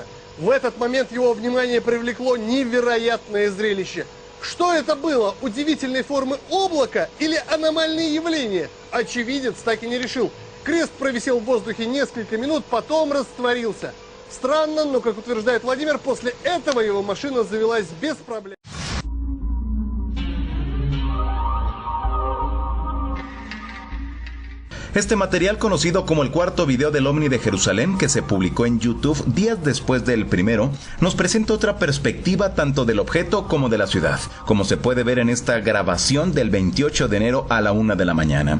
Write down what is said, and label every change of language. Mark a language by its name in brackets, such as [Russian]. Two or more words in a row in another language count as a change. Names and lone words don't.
[Russian] В этот момент его внимание привлекло невероятное зрелище. Что это было? Удивительной формы облако или аномальные явления? Очевидец так и не решил. Крест провисел в воздухе несколько минут, потом растворился. Странно, но, как утверждает Владимир, после этого его машина завелась без проблем. [Spanish] Este material, conocido como el cuarto video del OVNI de Jerusalén, que se publicó en YouTube días después del primero, nos presenta otra perspectiva tanto del objeto como de la ciudad, como se puede ver en esta grabación del 28 de enero a la 1 de la mañana.